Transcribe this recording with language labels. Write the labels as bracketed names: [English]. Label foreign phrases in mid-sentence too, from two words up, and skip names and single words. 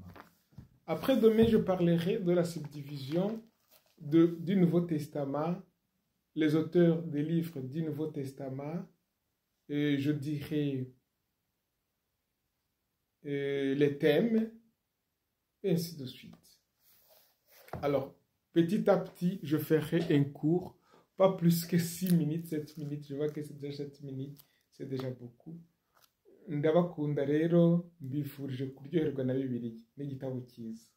[French] Après demain, je parlerai de la subdivision du Nouveau Testament, les auteurs des livres du Nouveau Testament, et je dirai les thèmes, et ainsi de suite. Alors, petit à petit, je ferai un cours, pas plus que 6 minutes, 7 minutes. Je vois que c'est déjà 7 minutes, c'est déjà beaucoup. [Kinyarwanda] Ndabakunda rero mbifurije kuryoherwa na Bibiliya n'igitabo cyiza.